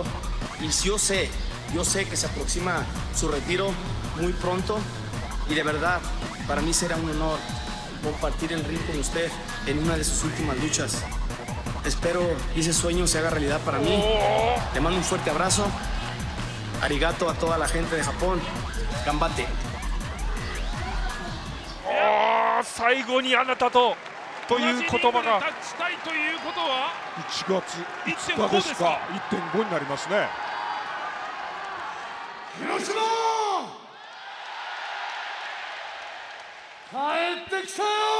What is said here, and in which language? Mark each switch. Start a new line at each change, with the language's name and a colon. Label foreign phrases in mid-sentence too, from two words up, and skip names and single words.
Spanish: Y yo sé que se aproxima su retiro muy pronto. Y de verdad, para mí será un honor compartir el ring con usted en una de sus últimas luchas. Espero que ese sueño se haga realidad para mí. Le mando un fuerte abrazo. Arigato a toda la gente de Japón. Gambate.
Japanese: 最後にあなたとという言葉が立ちたいということは 1月5日ですか。1.5 になりますね。広島帰ってきたよ。